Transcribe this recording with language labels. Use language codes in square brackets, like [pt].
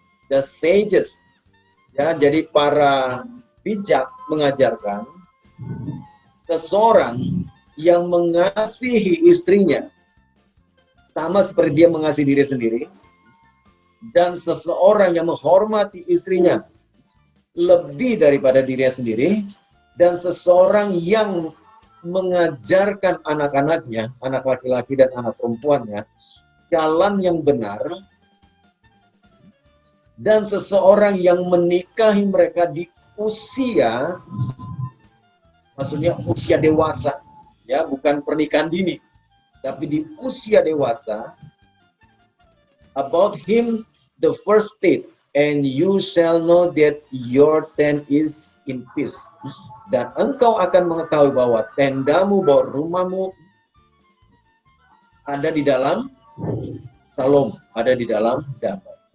[en] The sages, [id] ya, jadi para bijak mengajarkan seseorang yang mengasihi istrinya sama seperti dia mengasihi diri sendiri, dan seseorang yang menghormati istrinya lebih daripada dirinya sendiri, dan seseorang yang mengajarkan anak-anaknya, anak laki-laki dan anak perempuannya, jalan yang benar, dan seseorang yang menikahi mereka di usia, maksudnya usia dewasa, ya, bukan pernikahan dini, tapi di usia dewasa. [en] About him the first state, and you shall know that your tent is in peace. [id] Dan engkau akan mengetahui bahwa tendamu, bahwa rumahmu ada di dalam Shalom, ada di dalam damai.